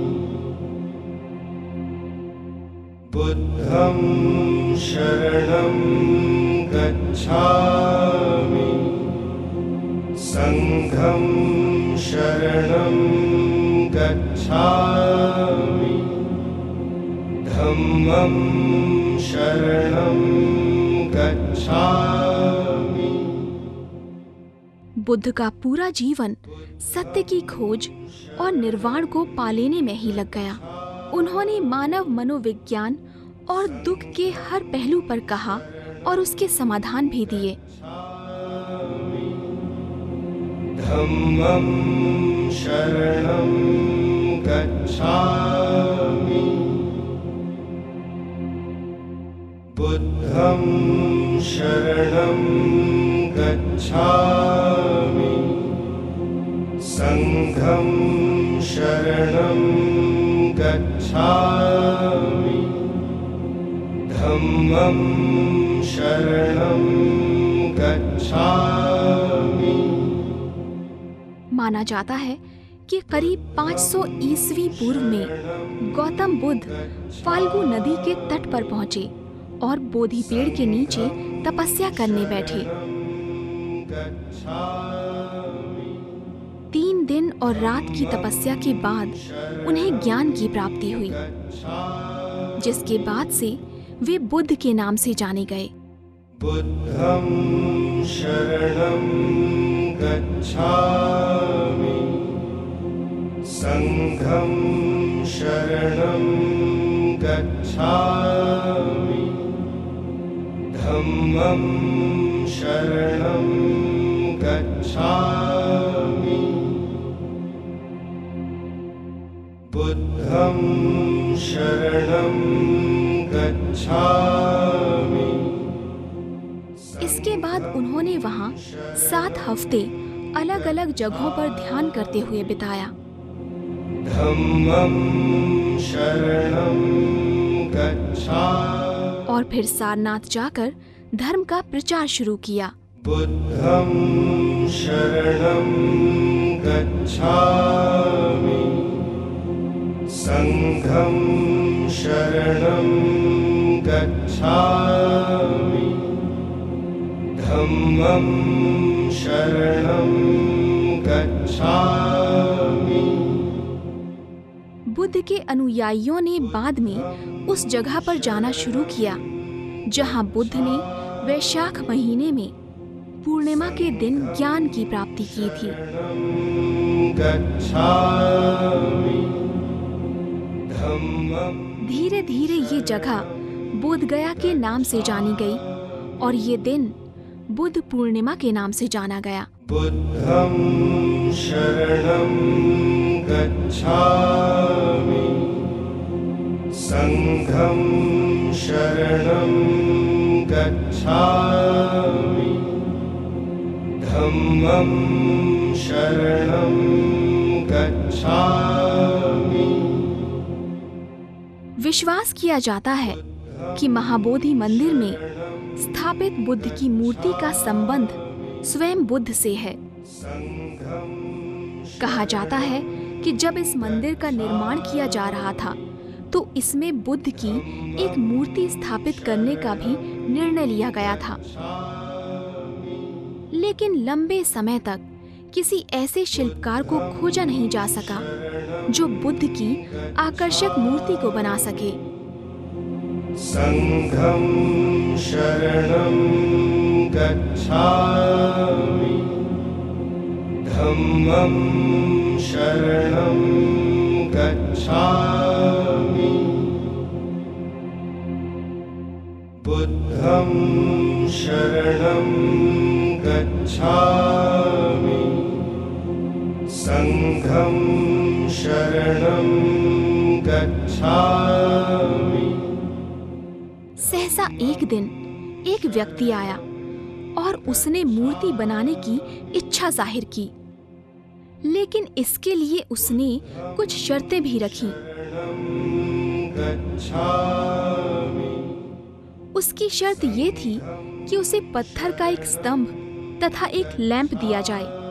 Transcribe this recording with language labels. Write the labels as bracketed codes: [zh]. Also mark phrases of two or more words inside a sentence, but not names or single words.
[pi] बुद्धं शरणं गच्छामि, संघं शरणं गच्छामि, धम्मं शरणं गच्छामि। [hi] बुद्ध का पूरा जीवन सत्य की खोज और निर्वाण को पालेने में ही लग गया। उन्होंने मानव मनोविज्ञान और दुख के हर पहलू पर कहा और उसके समाधान भी दिए। [pi] धम्मं शरणं गच्छामि, बुद्धं शरणं गच्छामि, संघं शरणं गच्छामि, धम्मं शरणं गच्छामि। [hi] माना जाता है कि करीब 500 ईस्वी पूर्व में गौतम बुद्ध फाल्गु नदी के तट पर पहुंचे और बोधि पेड़ के नीचे तपस्या करने बैठे। 3 दिन और रात की तपस्या के बाद उन्हें ज्ञान की प्राप्ति हुई, जिसके बाद से वे बुद्ध के नाम से जाने गए। [pi] बुद्धं शरणं गच्छामि, संघं शरणं गच्छामि, धम्मं शरणं गच्छामि, बुद्धं शरणं गच्छामि। [hi] इसके बाद उन्होंने वहाँ 7 हफ्ते अलग अलग जगहों पर ध्यान करते हुए बिताया। [pi] धम्मं शरणं गच्छामि, [hi] और फिर सारनाथ जाकर धर्म का प्रचार शुरू किया। [pi] बुद्धं शरणं गच्छामि, संघं शरणं गच्छामि, धम्मं शरणं गच्छामि। [hi] बुद्ध के अनुयायियों ने बाद में उस जगह पर जाना शुरू किया जहां बुद्ध ने वैशाख महीने में पूर्णिमा के दिन ज्ञान की प्राप्ति की थी। धीरे धीरे ये जगह बोधगया के नाम से जानी गई और ये दिन बुद्ध पूर्णिमा के नाम से जाना गया। [pi] बुद्धं शरणं गच्छामि, संघं शरणं गच्छामि, धम्मं शरणं गच्छामि। [hi] विश्वास किया जाता है कि महाबोधि मंदिर में स्थापित बुद्ध की मूर्ति का संबंध स्वयं बुद्ध से है। कहा जाता है कि जब इस मंदिर का निर्माण किया जा रहा था तो इसमें बुद्ध की एक मूर्ति स्थापित करने का भी निर्णय लिया गया था, लेकिन लंबे समय तक किसी ऐसे शिल्पकार को खोजा नहीं जा सका जो बुद्ध की आकर्षक मूर्ति को बना सके। [pi] संघं शरणं गच्छामि, धम्मं शरणं गच्छामि, बुद्धं शरणं गच्छामि संघं शरणं गच्छामि। [hi] सहसा एक दिन एक व्यक्ति आया और उसने मूर्ति बनाने की इच्छा जाहिर की, लेकिन इसके लिए उसने कुछ शर्तें भी रखी। उसकी शर्त ये थी कि उसे पत्थर का एक स्तंभ तथा एक लैंप दिया जाए।